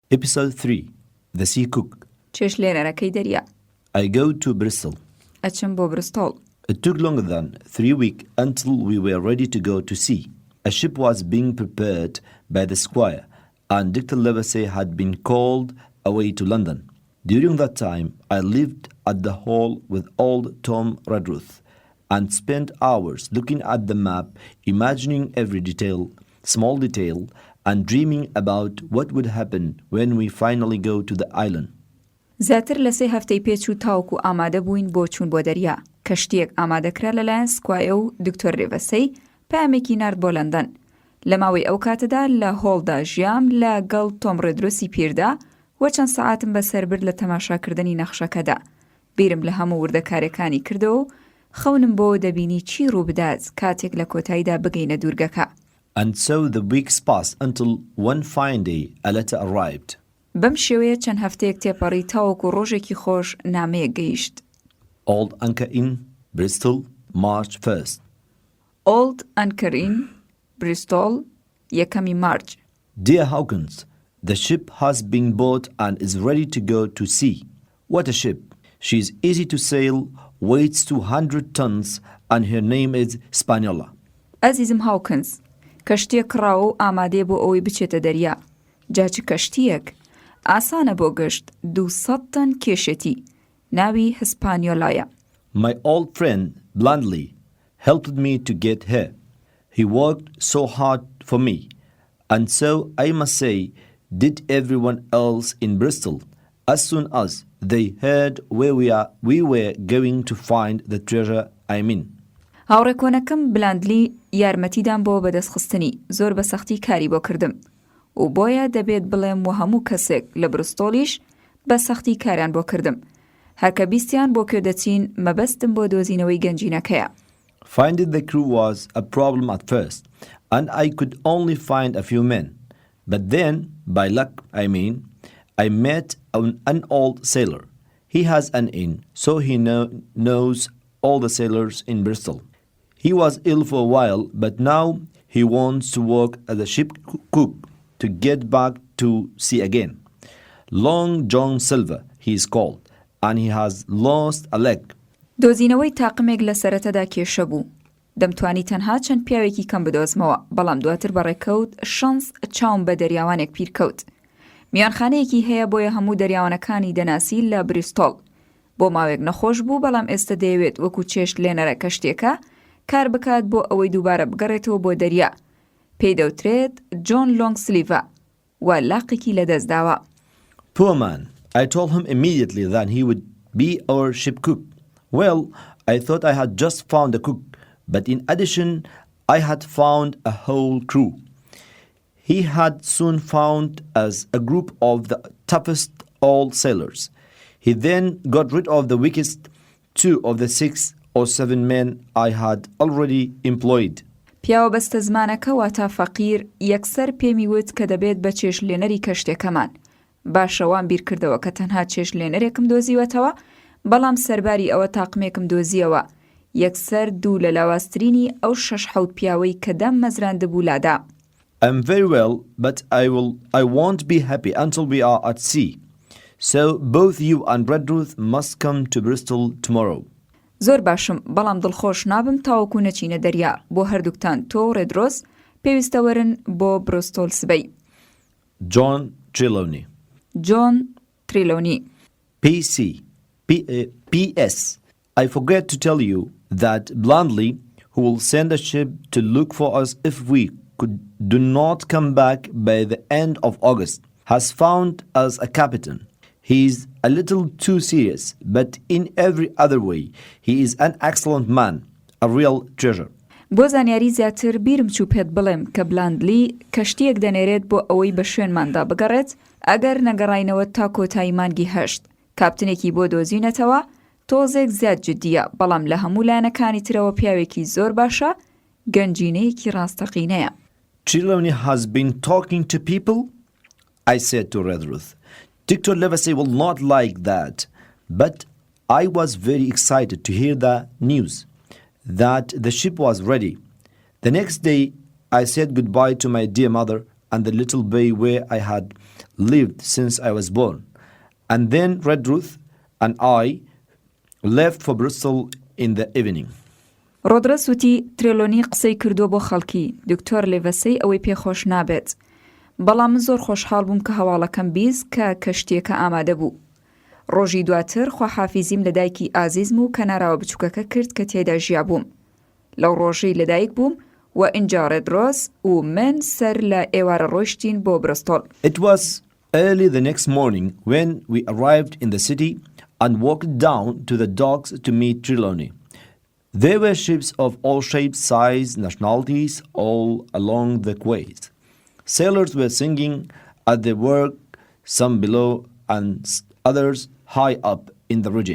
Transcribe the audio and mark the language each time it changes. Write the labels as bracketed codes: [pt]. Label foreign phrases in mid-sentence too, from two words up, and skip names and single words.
[en] Episode 3 The Sea Cook. [ckb] چێشلێنەرەکەی دەریا. [en] I go to Bristol. [ckb] ئەچم بۆ برستۆڵ. [en] It took longer than 3 weeks until we were ready to go to sea. A ship was being prepared by the squire, and Dr. Livesey had been called away to London. During that time, I lived at the Hall with old Tom Redruth and spent hours looking at the map, imagining every detail, small detail, and dreaming about what would happen when we finally go to the island. [ckb] زیاتر لە 3 هەفتەی پێچوو تاوەکو ئامادە بووین بۆ چوون بۆ دەریا. کەشتیەک ئامادەکرا لەلایەن سکوایە و دکتۆر ڕێڤەسەی پامێکی نارد بۆ لەندەن. لە ماوەی ئەو کاتەدا لە هۆڵدا ژیام لەگەڵ تۆم ڕێدرۆسی پیردا وە چەند سەعاتم بەسەربرد لە تەماشاکردنی نەخشەکەدا. بیرم لە هەموو وردەکارەکانی کردەوە و خەونم بۆ دەبینی چی ڕووبدات کاتێک لە کۆتاییدا بگەینە دوورگەکە. [en] And so the weeks passed until one fine day a letter arrived. [ckb] بەم شێوەیە چەند هەفتەیەک تێپەڕی تاوەکو ڕۆژێکی خۆش نامەیە گەیشت. [en] Old Anchor Inn, Bristol, March 1st. [ckb] Old Anchor Inn, Bristol, 1 مارچ. [en] Dear Hawkins, the ship has been bought and is ready to go to sea. What a ship! She is easy to sail, weighs 200 tons, and her name is Spaniola. [ckb] ئەزیزم هاوکنز، کەشتیەک ڕاو و ئامادەیە بۆ ئەوەی بچێتە دەریا. جاچ کەشتیەک ئاسانە بۆ گەشت 200 تەن کێشێتی. ناوی هسپانیۆلایە. [en] My old friend, Blandly, helped me to get here. He worked so hard for me, and so, I must say, did everyone else in Bristol. As soon as they heard where we were going to find the treasure I'm in. [ckb] هاوڕێکۆنەکەم بلاندلی یارمەتیدان بۆ بەدەستخستنی زۆر بە سەختی کاری بۆ کردم و بۆیە دەبێت بڵێم و هەموو کەسێک لە برستۆلیش بە سەختی کاریان بۆ کردم. هەرکە بیستیان بۆ کوێ دەچین مەبەستم بۆ دۆزینەوەی گەنجینەکەیە. [en] Finding the crew was a problem at first, and I could only find a few men. But then, by luck, I met an old sailor. He has an inn, so he knows all the sailors in Bristol. He was ill for a while, but now he wants to work as a ship cook to get back to sea again. Long John Silver, he is called, and he has lost a leg. [ckb] دۆزینەوەی تاقمێک لە سەرەتەدا کێشە بوو. دەمتوانی تەنها چەند پیاوێکی کەم بدۆزمەوە، بەڵام دواتر بەڕێکەوت شەنس چاوم بە دەریاوانێک پیرکەوت. میانخانەیەکی هەیە بۆیە هەموو دەریاوانەکانی دەناسی لە بریستۆڵ. بۆ ماوەیەک نەخۆش بوو، بەڵام ئێستا دەیەوێت وەکو چێشت لێنەرە کەشتێکە کار بکات بۆ ئەوەی دووبارە بگەڕێتەوە بۆ دەریا. پێی دەوترێت جۆن لۆنگسلیڤە و لاقێکی لەدەستداوە. [en] Poor man, I told him immediately that he would be our ship cook. Well, I thought I had just found a cook, but in addition, I had found a whole crew. He had soon found us a group of the toughest old sailors. He then got rid of the weakest 2 of the 6 or 7 men I had already employed. [ckb] پیاوە بەستە زمانەکە واتە فەقیر یەکسەر پێمی وت کە دەبێت بە چێش لێنەری کەشتێکەمان. باشەوان بیر کردەوە کە تەنها چێش لێنەرێکم دۆزیوەتەوە، بەڵام سەرباری ئەوە تاقمێکم دۆزیەوە. یەکسەر 2 لە لاواسترینی ئەو 6-7 پیاوەی کە دەم مەزراندبوو لادا. [en] I'm very well, but I won't be happy until we are at sea. So both you and Redruth must come to Bristol tomorrow. [ckb] زۆر باشم، بەڵام دڵخۆش نابم تاوەکو نەچینە دەریا. بۆ هەردووکتان تۆ و ڕێدرۆس پێویستە وەرن بۆ برستۆڵ سبەی. [en] John Trelawney. [ckb] جۆن تریلۆنی. [en] P.S. I forget to tell you that Blandly, who will send a ship to look for us if we do not come back by the end of August, has found us a captain. He is a little too serious, but in every other way, he is an excellent man, a real treasure. [ckb] بۆ زانیاری زیاتر بیرم چوو پێت بڵێم کە بلاندلی کەشتیەک دەنێرێت بۆ ئەوەی بە شوێنماندا بگەڕێت ئەگەر نەگەڕاینەوە تا کۆتایی مانگی 8. کاپتنێکی بۆ دۆزینەتەوە تۆزێک زیاد جددیە، بەڵام لە هەموو لایەنەکانی ترەوە پیاوێکی زۆر باشە، گەنجینەیەکی ڕاستەقینەیە. [en] Trelawney has been talking to people? I said to Redruth. Dr. Livesey will not like that, but I was very excited to hear the news that the ship was ready. The next day, I said goodbye to my dear mother and the little bay where I had lived since I was born. And then Redruth and I left for Bristol in the evening. [ckb] ڕۆدرەس وتی ترێلۆنی قسەی کردو بۆ خەڵکی دکتۆر لێڤەسەی ئەوەی پێخۆش نابێت بەڵام من زۆر خۆشحاڵ بووم کە هەواڵەکەم بیست کە کەشتیەکە ئامادە بوو ڕۆژی دواتر خواحافیزیم لە دایکی ئازیزم و کەناراوە بچووکەکە کرد کە تێدا ژیا بووم لەو ڕۆژەی لەدایک بووم و ئینجا ڕێدڕۆس و من سەر لە ئێوارە ڕۆیشتین بۆ برستۆڵ. [en] It was early the next morning when we arrived in the city and walked down to the docks to meet Trelawney. There were ships of all shapes, size, nationalities all along the quays. Sailors were singing at their work, some below and others high up in the rigging.